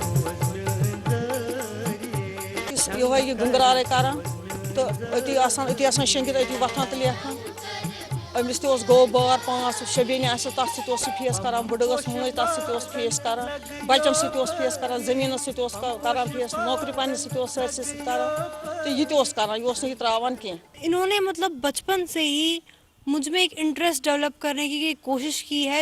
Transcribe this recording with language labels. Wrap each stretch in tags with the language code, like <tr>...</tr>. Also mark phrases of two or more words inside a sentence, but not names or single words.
<ks>یہ گنگرارے کران تو أتی آسان شنگِتھ أتی وۄتھان تہٕ لیکھان. أمِس تہِ اوس گوٚو بار 5 بیٚنہِ آسہِ تَتھ سۭتۍ اوس سُہ فیس کران. بٕڈٕ ٲس مٲج تَتھ سۭتۍ اوس فیس کران. بچن سۭتۍ اوس فیس کران. زٔمیٖنس سۭتۍ اوس کران فیس. نوکری پننہِ سۭتۍ اوس سٲرسٕے سۭتۍ کران تہٕ یہِ تہِ اوس کران. یہِ اوس نہٕ یہِ تراوان کینٛہہ.</ks> <ur>انہوں نے مطلب بچپن سے ہی مجھ میں ایک</ur> <en>interest develop</en> <ur>کرنے کی کوشش کی ہے.</ur>